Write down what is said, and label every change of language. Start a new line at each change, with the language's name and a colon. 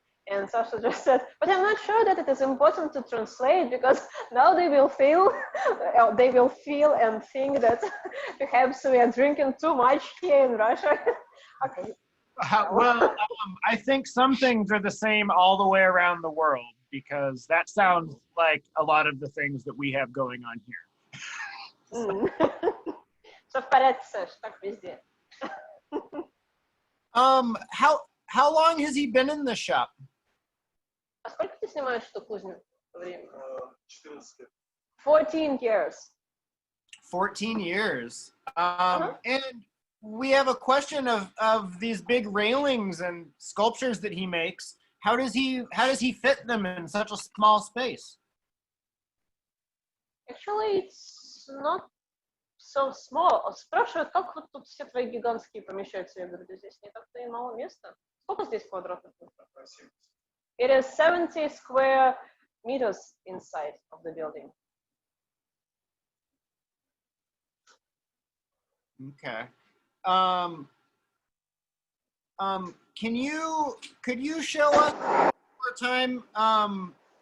English: And Sasha just said, but I'm not sure that it is important to translate because now they will feel and think that perhaps we are drinking too much here in Russia. Okay. Well, I think some things are the same all the way around the world because that sounds like a lot of the things that we have going on here.
Russian: Все в порядке, Саш, так везде.
English: How long has he been in the shop?
Russian: А сколько ты снимаешь эту кузню по времени? 14 лет.
English: 14 years. 14 years. And we have a question of these big railings and sculptures that he makes. How does he fit them in such a small space? Actually, it's not so small.
Russian: Спрашивают, как вот тут все твои гигантские помещаются? Я говорю, да здесь не так-то и мало места. Сколько здесь квадратных метров?
English: It is 70 square meters inside of the building. Okay. Could you show us one more time?